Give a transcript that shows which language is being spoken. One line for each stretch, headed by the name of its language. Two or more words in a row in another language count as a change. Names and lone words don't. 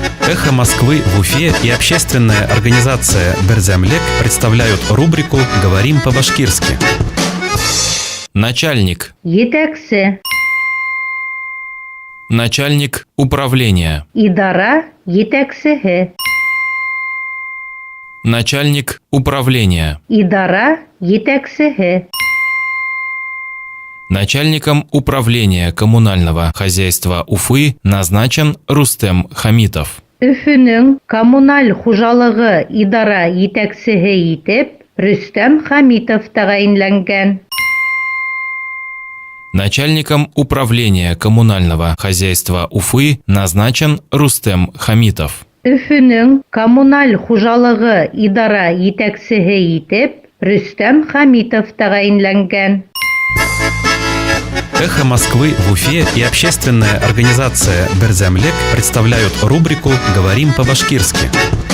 Russian: «Эхо Москвы» в Уфе и общественная организация «Берзямлек» представляют рубрику «Говорим по-башкирски». Начальник.
Bashkir: Етәксе.
Russian: Начальник управления.
Bashkir: Идара етәксеһе.
Russian: Начальник управления.
Bashkir: Идара етәксеһе.
Russian: Начальником управления коммунального хозяйства Уфы назначен Рустем Хамитов.
Bashkir: Өфөнөң коммуналь хужалыгы идара етәксеһе итеп Рөстәм Хамитов тәғәйенләнгән.
Russian: Начальником управления коммунального хозяйства Уфы назначен Рустем Хамитов.
Bashkir: Өфөнөң коммуналь хужалыгы идара етәксеһе итеп Рөстәм Хамитов тәғәйенләнгән.
Russian: «Эхо Москвы» в Уфе и общественная организация «Берзямлек» представляют рубрику «Говорим по-башкирски».